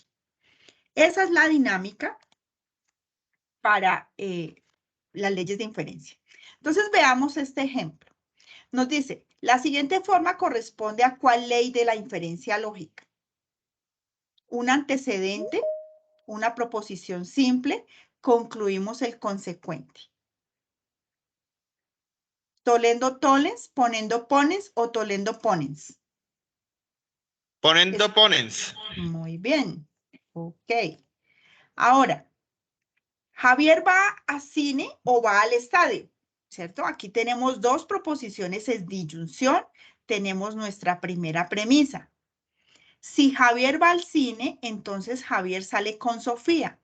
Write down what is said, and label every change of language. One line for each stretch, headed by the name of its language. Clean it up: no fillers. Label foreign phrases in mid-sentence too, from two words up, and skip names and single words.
Spanish: Esa es la dinámica para las leyes de inferencia. Entonces, veamos este ejemplo. Nos dice, la siguiente forma corresponde a ¿cuál ley de la inferencia lógica? Un antecedente, una proposición simple, concluimos el consecuente.
Latin: Tolendo tollens, ponendo ponens o tolendo ponens. Ponendo ponens.
Spanish: Muy bien. Ok. Ahora, ¿Javier va a cine o va al estadio? ¿Cierto? Aquí tenemos 2 proposiciones en disyunción. Tenemos nuestra primera premisa. Si Javier va al cine, entonces Javier sale con Sofía.